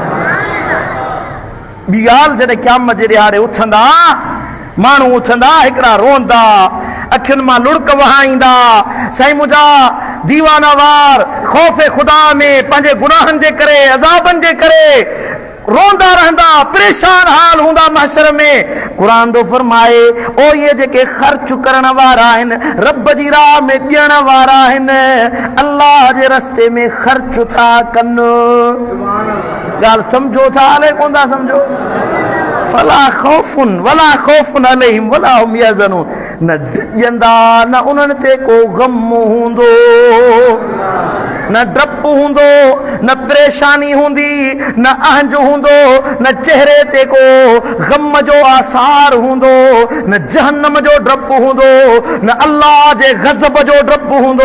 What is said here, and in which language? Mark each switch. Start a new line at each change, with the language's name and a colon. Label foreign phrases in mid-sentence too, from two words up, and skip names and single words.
Sindhi: ॿी ॻाल्हि, जॾहिं क़यामत जे ॾियारे उथंदा माण्हू, उथंदा हिकिड़ा रोंदा, अखियुनि मां लुड़क वहाईंदा, साईं मुंहिंजा दीवाना वार ख़ौफ़ ख़ुदा में पंहिंजे गुनाहनि जे करे, अज़ाबनि जे करे रोंदा रहंदा, परेशान हाल हूंदा महशर में। क़ुरान थो फरमाए ओ ये जेके ख़र्च करण वारा आहिनि, रब जी राह में ॾियण वारा आहिनि, अल्लाह जे रस्ते में ख़र्च था कनि। ॻाल्हि सम्झो था अलाए कोन था सम्झो?
Arabic: فلا خوف ولا خوف عليهم ولا هم يحزنون,
Sindhi: न ॾिजंदा, न उन्हनि ते को गम हूंदो, न डप हूंदो, न परेशानी हूंदी, न अहंज हूंदो, न चेहरे ते को गम जो आसार हूंदो, न जहन्नम जो डप हूंदो, न अल्लाह जे गज़ब जो डप हूंदो।